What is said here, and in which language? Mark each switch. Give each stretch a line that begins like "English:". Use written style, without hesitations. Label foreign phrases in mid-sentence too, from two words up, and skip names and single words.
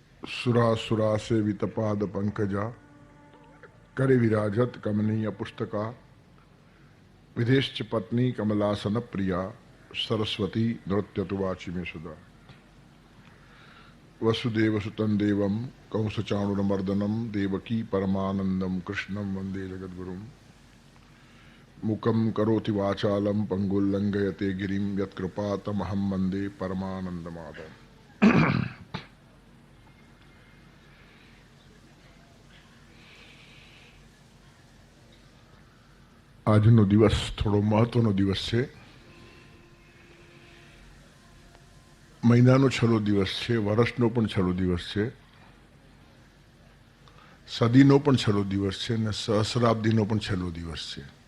Sanskrit: सुरा से वितपाद पंकजा करे विराजत कमनीय पुस्तका विदेश्च पत्नी कमलासन प्रिया सरस्वती नृत्य तुवाची में सुधा वसुदेव सुतं देवं कंसचाणुरमर्दनं देवकी परमानंदम कृष्णं वंदे जगद्गुरुं मुकं करोति वाचालं पंगुल्लंघयते गिरिं यत्कृपातमहं वंदे परमानंदमाधवम्।
Gujarati: આજનો દિવસ થોડો મહત્વનો દિવસ છે. મહિનાનો છેલ્લો દિવસ છે, વર્ષનો પણ છેલ્લો દિવસ છે, સદીનો પણ છેલ્લો દિવસ છે અને સહસ્રાબ્દીનો પણ છેલ્લો દિવસ છે.